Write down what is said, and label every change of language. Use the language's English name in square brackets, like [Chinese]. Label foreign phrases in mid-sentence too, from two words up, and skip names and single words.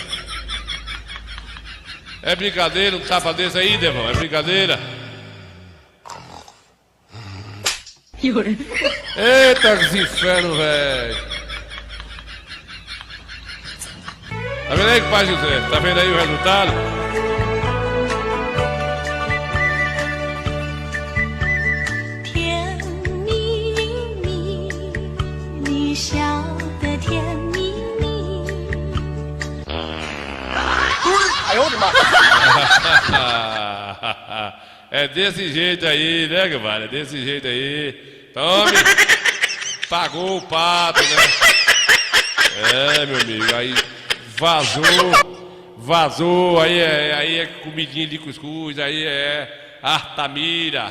[Portuguese] É brincadeira um tapa desse aí, Devão? É brincadeira? Eita, que inferno, velho. Tá vendo aí, pai José? Tá vendo aí o resultado? [Chinese] 甜蜜蜜，你笑得甜蜜蜜。 [Portuguese] É desse jeito aí, né, Guevara? É desse jeito aí. Tome! Pagou o pato, né? É, meu amigo, aí vazou, aí é comidinha de cuscuz, aí é Artamira.